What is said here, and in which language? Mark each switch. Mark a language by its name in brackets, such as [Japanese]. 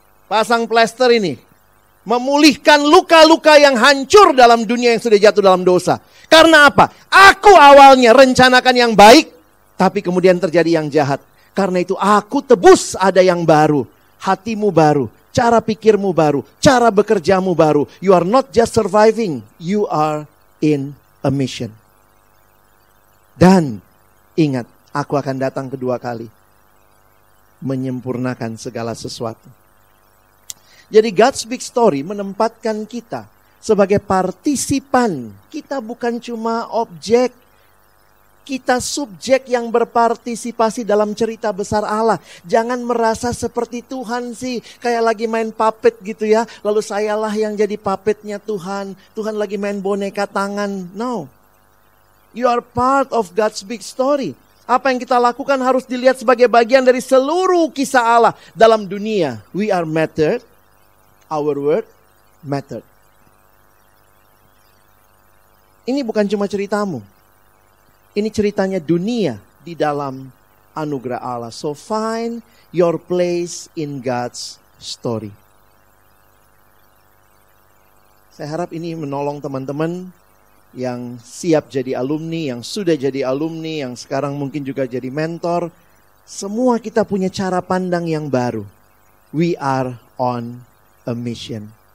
[Indonesian] pasang plester ini. Memulihkan luka-luka yang hancur dalam dunia yang sudah jatuh dalam dosa. Karena apa? Aku awalnya rencanakan yang baik, tapi kemudian terjadi yang jahat. Karena itu aku tebus ada yang baru. Hatimu baru, cara pikirmu baru, cara bekerjamu baru. [English] You are not just surviving, you are in a mission. [Indonesian] Dan ingat, aku akan datang kedua kali. Menyempurnakan segala sesuatu. Jadi God's Big Story menempatkan kita sebagai partisipan. Kita bukan cuma objek. Kita subjek yang berpartisipasi dalam cerita besar Allah. Jangan merasa seperti Tuhan sih. Kayak lagi main puppet gitu ya. Lalu sayalah yang jadi puppetnya Tuhan. Tuhan lagi main boneka tangan. No. [English] You are part of God's Big Story. [Indonesian] Apa yang kita lakukan harus dilihat sebagai bagian dari seluruh kisah Allah dalam dunia. [English] We are mattered. Our word mattered. [Indonesian] Ini bukan cuma ceritamu. Ini ceritanya dunia di dalam anugerah Allah. [English] So find your place in God's story. [Indonesian] Saya harap ini menolong teman-teman yang siap jadi alumni, yang sudah jadi alumni, yang sekarang mungkin juga jadi mentor. Semua kita punya cara pandang yang baru. [English] We are on a mission.